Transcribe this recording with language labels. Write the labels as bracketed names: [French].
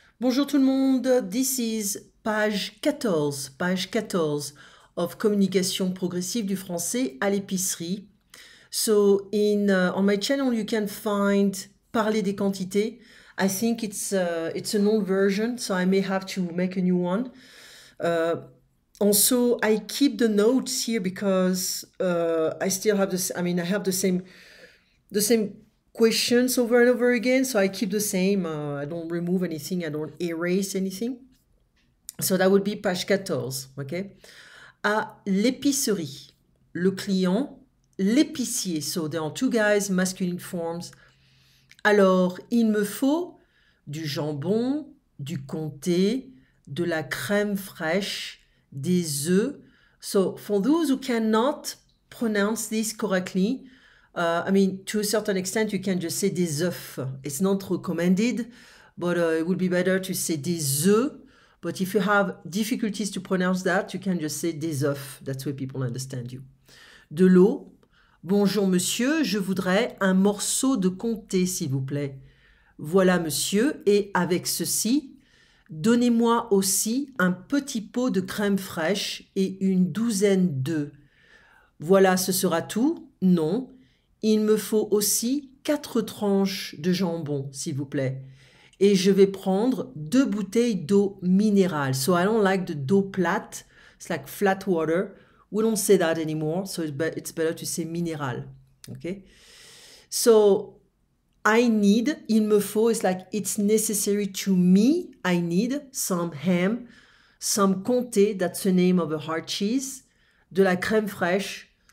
[English] Bonjour tout le monde, this is page 14 of Communication progressive du français à l'épicerie. So on my channel you can find Parler des quantités. I think it's an old version, so I may have to make a new one. Also, I keep the notes here because I still have this. I mean, I have the same questions over and over again, so I keep the same. I don't remove anything. I don't erase anything. So that would be page 14, okay? [French] À l'épicerie, le client, l'épicier. [English] So there are two guys, masculine forms. [French] Alors, il me faut du jambon, du comté, de la crème fraîche, des œufs. [English] So for those who cannot pronounce this correctly, I mean, to a certain extent, you can just say des œufs. It's not recommended, but it would be better to say des œufs. But if you have difficulties to pronounce that, you can just say des œufs. That's where people understand you. [French] De l'eau. Bonjour monsieur, je voudrais un morceau de comté, s'il vous plaît. Voilà monsieur, et avec ceci, donnez-moi aussi un petit pot de crème fraîche et une douzaine d'œufs. Voilà, ce sera tout? Non. Il me faut aussi 4 tranches de jambon, s'il vous plaît. Et je vais prendre 2 bouteilles d'eau minérale. [English] So I don't like the d'eau plate. It's like flat water. We don't say that anymore, so it's better to say minéral. Okay? So I need, il me faut, it's like it's necessary to me. I need some ham, some comté, that's the name of a hard cheese, de la crème fraîche.